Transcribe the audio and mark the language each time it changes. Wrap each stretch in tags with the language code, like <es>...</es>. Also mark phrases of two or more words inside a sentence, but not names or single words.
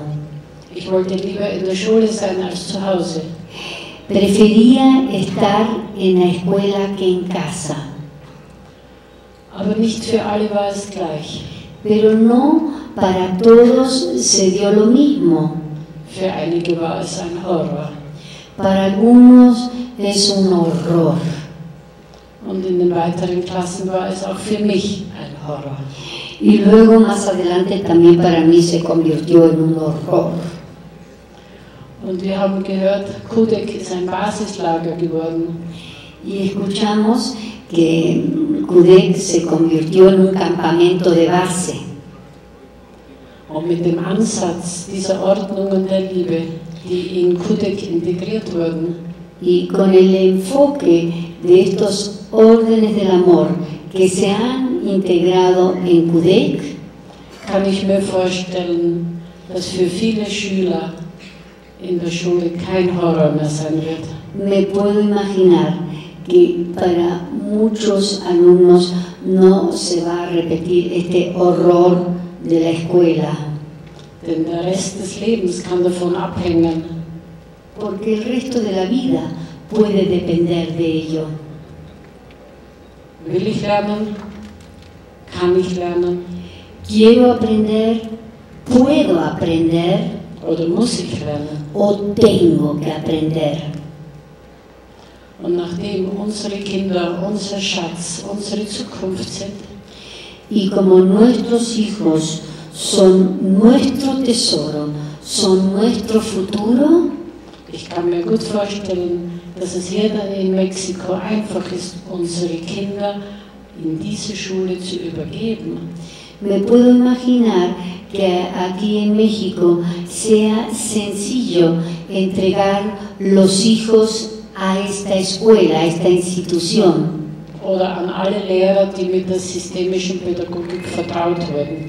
<de>ich wollte lieber in der Schule sein als zu Hause.</de> <es>Prefería estar en la escuela que en casa.</es> <de>Aber nicht für alle war es gleich.</de> <es>Pero no para todos se dio lo mismo.</es> <de>Für einige war es ein Horror.</de> <es>Para algunos es un horror.</es> <de>Und in den weiteren Klassen war es auch für mich ein Horror.</de> <es>Y luego más adelante también para mí se convirtió en un horror.</es> <de>Und wir haben gehört, Kudek ist ein Basislager geworden.</de> <es>Y escuchamos que Kudek se convirtió en un campamento de base.</es> <de>Und mit dem Ansatz dieser Ordnungen der Liebe, die in Kudek integriert wurden,</de> <es>Y con el enfoque de estos órdenes del amor que se han integrado en Kudek,</es> <de>kann ich mir vorstellen, dass für viele Schüler in der Schule kein Horror mehr sein wird.</de> <es>me puedo imaginar que para muchos alumnos no se va a repetir este horror de la escuela,</es> <de>Denn der Rest des Lebens kann davon abhängen,</de> <es>porque el resto de la vida puede depender de ello.</es> <de>will ich lernen, kann ich lernen</de> <es>Quiero aprender, puedo aprender</es> <de>oder muss ich lernen.</de> <es>o tengo que aprender.</es> <de>Und nachdem unsere Kinder unser Schatz, unsere Zukunft sind,</de> <es>Y como nuestros hijos son nuestro tesoro, son nuestro futuro,</es> <de>ich kann mir gut vorstellen, dass es hier dann in Mexiko einfach ist, unsere Kinder in diese Schule zu übergeben.</de> <es>me puedo imaginar que aquí en México sea sencillo entregar los hijos a esta escuela, a esta institución,</es> <de>Oder an alle Lehrer, die mit der systemischen Pädagogik vertraut wurden.</de>